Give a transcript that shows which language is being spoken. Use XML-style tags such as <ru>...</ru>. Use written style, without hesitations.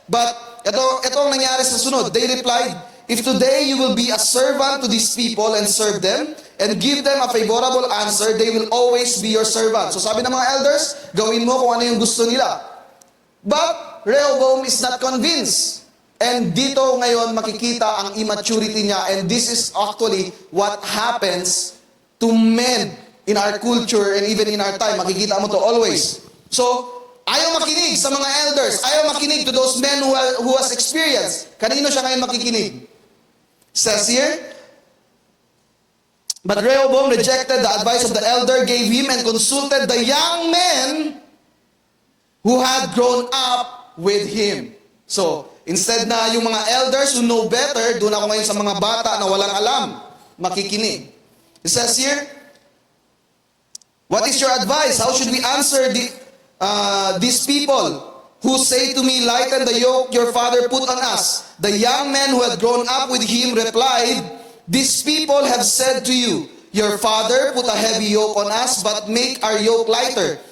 <tl>But, ito ang nangyari sa sunod.</tl> <en>They replied, "If today you will be a servant to these people and serve them, and give them a favorable answer, they will always be your servant."</en> <tl>So sabi ng mga elders, gawin mo kung ano yung gusto nila.</tl> <en>But, Rehoboam is not convinced.</en> <tl>And dito ngayon makikita ang immaturity niya.</tl> <en>And this is actually what happens to men in our culture and even in our time.</en> <tl>Makikita mo to always. So, ayaw makinig sa mga elders. Ayaw makinig</tl> <en>to those men who has experience.</en> <tl>Kanino siya ngayon makikinig?</tl> <en>Says here, but Rehoboam rejected the advice of the elder, gave him and consulted the young men who had grown up with him.</en> <tl>So, instead na yung mga elders</tl> <en>who know better,</en> <tl>doon ako ngayon sa mga bata na walang alam, makikinig.</tl> <en>It says here, "What is your advice? How should we answer these people who say to me, 'Lighten the yoke your father put on us'?" The young men who had grown up with him replied, "These people have said to you, 'Your father put a heavy yoke on us, but make our yoke lighter.'</en>